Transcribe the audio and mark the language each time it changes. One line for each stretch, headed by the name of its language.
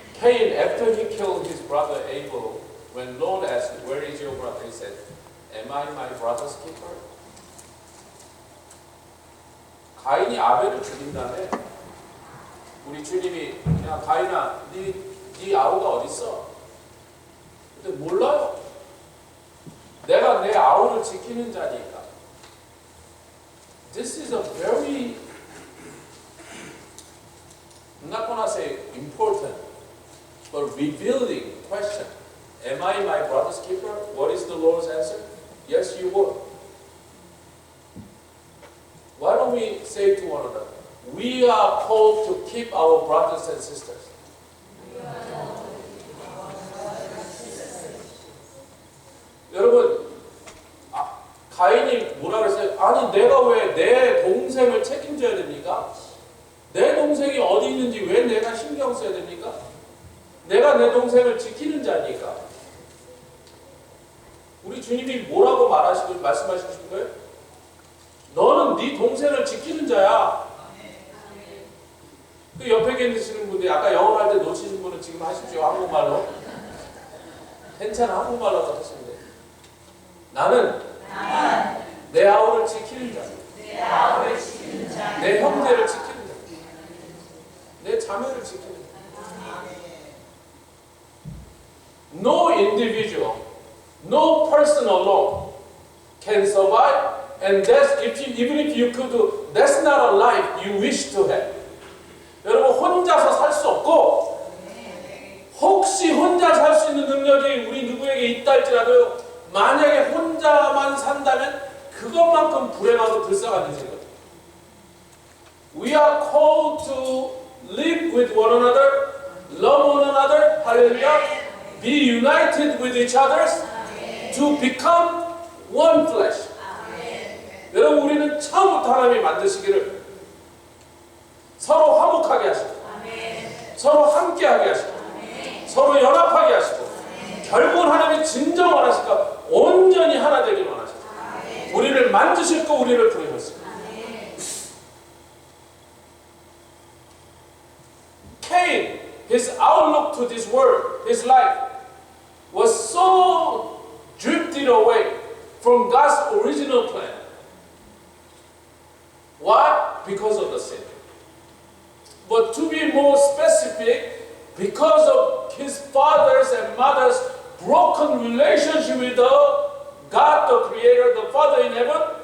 English: Cain, after he killed his brother Abel, when Lord asked, "Where is your brother?" he said, "Am I my brother's keeper?"
Korean: 가인이 아벨을 죽인 다음에 우리 주님이, "야 가인아, 네 아우가 어디 있어?" 근데 몰라요. 내가 내 아우를 지키는 자니까.
English: This is a very, I'm not gonna say important, but revealing question. Am I my brother's keeper? What is the Lord's answer? Yes, you were. Why don't we say to one another, we are called to keep our brothers and sisters.
Korean: 여러분, 가인이 뭐라 그랬어요? 아니 내가 왜 내 동생을 책임져야 됩니까? 내 동생이 어디 있는지 왜 내가 신경 써야 됩니까? 내가 내 동생을 지키는 자니까. 우리 주님이 뭐라고 말씀하시고 싶은 거예요? 너는 네 동생을 지키는 자야. 그 옆에 계시는 분들이 아까 영어 할 때 놓치신 분은 지금 하십시오. 한국말로. 괜찮아. 한국말로 하시면 돼. 나는 내 아우를 지키는 자. 내 형제를 지키는 자. 내 자매를 지키는 자.
English: No individual, no person alone can survive, and even if you could, that's not a life you wish to have.
Korean: 여러분 혼자서 살 수 없고, 혹시 혼자 살 수 있는 능력이 우리 누구에게 있다 할지라도 만약에 혼자만 산다면 그것만큼 불행하고 불쌍한 인생이거든요.
English: We are called to live with one another, love one another, hallelujah, be united with each other, to become one flesh.
Korean: 여러분 우리는 처음부터 하나님이 만드시기를 서로 화목하게 하시고, 서로 함께하게 하시고, 서로 연합하게 하시고, 결국은 하나님이 진정 원하실까 온전히 하나 되길 원하시고, 우리를 만드실 거 우리를 부르셨습니다.
English: Cain, his outlook to this world, his life, was so drifted away from God's original plan. Why? Because of the sin. But to be more specific, because of his father's and mother's broken relationship with God, the Creator, the Father in heaven.